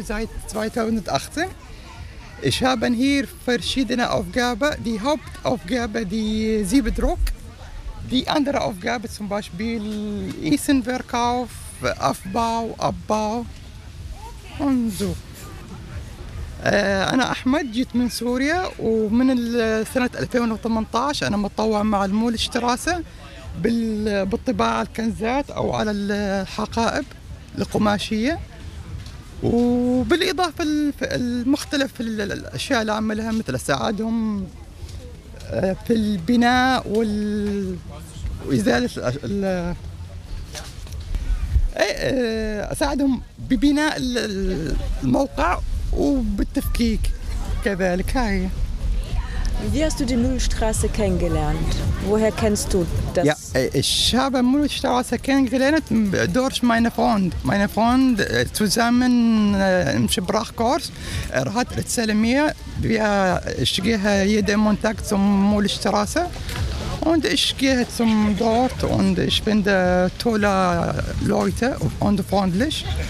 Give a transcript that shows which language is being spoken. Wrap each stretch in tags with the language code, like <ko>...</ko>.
<de>seit 2018. Ich habe hier verschiedene Aufgaben. Die Hauptaufgabe, die Siebdruck. Die andere Aufgabe, zum Beispiel Essenverkauf, Aufbau, Abbau und so.</de> <ar>أنا أحمد جيت من سوريا ومن سنة 2018 أنا متطوع مع المول شتراسة بالطباعة الكنزات أو على الحقائب القماشية وبالإضافة المختلف الأشياء اللي عملها مثل أساعدهم في البناء وإزالة أساعدهم ببناء الموقع وبالتفكيك كذلك. هاي</ar> <de>Wie hast du die Mühlstraße kennengelernt? Woher kennst du das? Ja, ich habe Mühlstraße kennengelernt durch meine Freund. Meine Freund zusammen im Sprachkurs. Er hat erzählt mir, ich gehe jeden Montag zum Mühlstraße und ich gehe zum dort und ich finde tolle Leute und freundlich.</de>